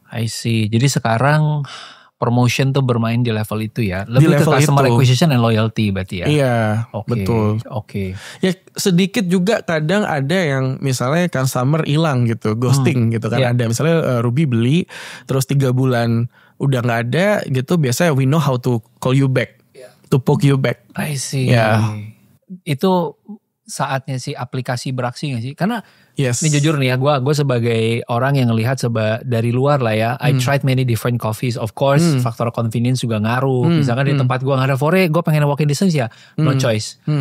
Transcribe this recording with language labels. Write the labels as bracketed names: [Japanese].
[English] I see. [Indonesian] Jadi sekarang promotion tuh bermain di level itu ya. Lebih ke [English] customer [Indonesian] itu. [English] acquisition and loyalty [Indonesian] berarti ya. Iya, betul. Oke. Ya sedikit juga kadang ada yang misalnya customer hilang gitu, [English] ghosting [Indonesian] gitu kan. Ada misalnya Ruby beli terus 3 bulan udah gak ada gitu. [English] Biasanya we know how to call you back, to poke you back. I see. [Indonesian] Itu saatnya si aplikasi beraksi gak sih? Karena ini jujur nih ya, gue sebagai orang yang ngelihat dari luar lah ya, [English] I tried many different coffees. Of course, [Indonesian] faktor convenience juga ngaruh. Misalkan di tempat gue gak ada Fore, gue pengen [English] walking distance [Indonesian] ya, [English] no choice.